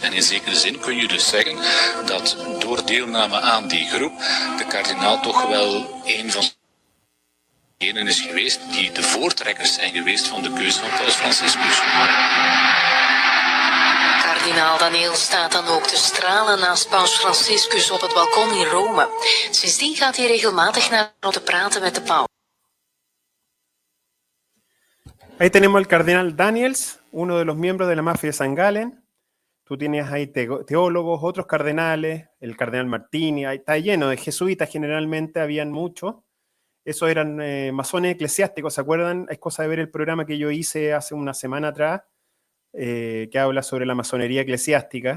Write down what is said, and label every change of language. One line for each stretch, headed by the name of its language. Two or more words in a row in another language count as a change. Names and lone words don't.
Dutch: En in zekere zin kun je dus zeggen dat door deelname aan die groep de kardinaal toch wel een van degenen is geweest die de voortrekkers zijn geweest van de keuze van paus Franciscus. Kardinaal Daniels staat dan ook te stralen naast paus Franciscus op het balkon in Rome. Sindsdien gaat hij regelmatig naar om te praten met de paus.
Spanish: Ahí tenemos el cardenal Daniels, uno de los miembros de la mafia de San Galen. Tú tienes ahí teólogos, otros cardenales, el cardenal Martini, ahí está lleno de jesuitas, generalmente habían muchos. esos eran masones eclesiásticos, ¿se acuerdan? Es cosa de ver el programa que yo hice hace una semana atrás, que habla sobre la masonería eclesiástica.